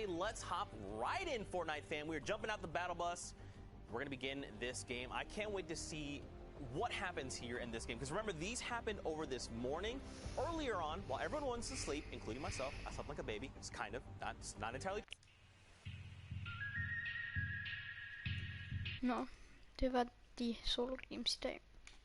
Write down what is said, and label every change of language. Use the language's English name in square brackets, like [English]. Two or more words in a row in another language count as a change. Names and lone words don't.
[English] Let's hop right in, Fortnite fam. We're jumping out the battle bus. We're going to begin this game. I can't wait to see what happens here in this game. Because remember, these happened over this morning. Earlier on, while everyone wants to sleep, including myself, I slept like a baby. It's kind of, not entirely. [Norwegian] Nå, det var de [English] solo games [Norwegian] i dag.